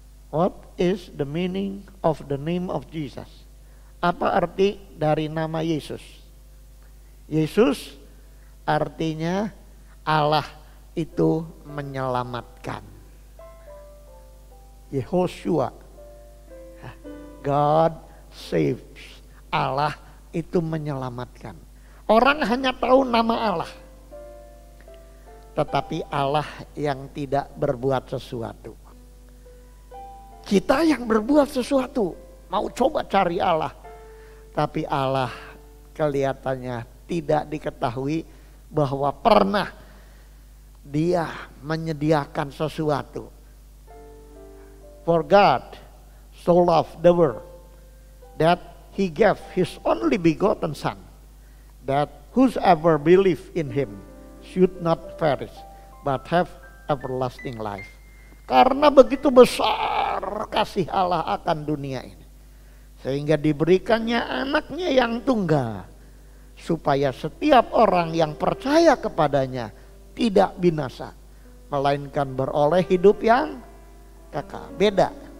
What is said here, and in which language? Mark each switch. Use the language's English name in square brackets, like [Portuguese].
[English] What is the meaning of the name of Jesus? [Indonesian] Apa arti dari nama Yesus? Yesus artinya Allah itu menyelamatkan. [English] Yehoshua, God saves. [Indonesian] Allah itu menyelamatkan. Orang hanya tahu nama Allah, tetapi Allah yang tidak berbuat sesuatu. Kita yang berbuat sesuatu, mau coba cari Allah, tapi Allah kelihatannya tidak diketahui bahwa pernah Dia menyediakan sesuatu. [English] For God so loved the world that He gave His only begotten Son, that whosoever believe in Him should not perish, but have everlasting life. [Indonesian] Karena begitu besar kasih Allah akan dunia ini, sehingga diberikannya anaknya yang tunggal, supaya setiap orang yang percaya kepadanya tidak binasa, melainkan beroleh hidup yang kekal. Beda.